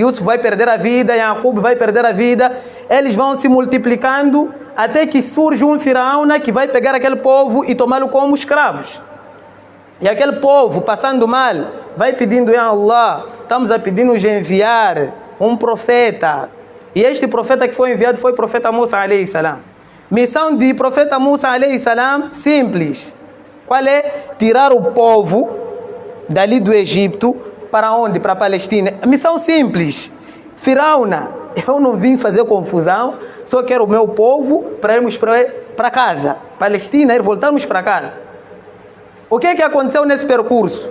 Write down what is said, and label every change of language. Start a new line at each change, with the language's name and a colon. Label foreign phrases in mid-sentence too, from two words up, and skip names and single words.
Portuguese: Yusuf vai perder a vida, Jacob vai perder a vida. Eles vão se multiplicando até que surge um faraó que vai pegar aquele povo e tomá-lo como escravos. E aquele povo, passando mal, vai pedindo:
Arabic: يا الله,
Portuguese: estamos a pedir-nos enviar um profeta. E este profeta que foi enviado foi o profeta Musa
Arabic: عليه السلام.
Portuguese: Missão de profeta Musa
Arabic: عليه السلام
Portuguese: simples. Qual é? Tirar o povo dali do Egito para onde? Para a Palestina. Missão simples. Faraó, eu não vim fazer confusão, só quero o meu povo para irmos para casa. Palestina, ir voltarmos para casa. O que é que aconteceu nesse percurso?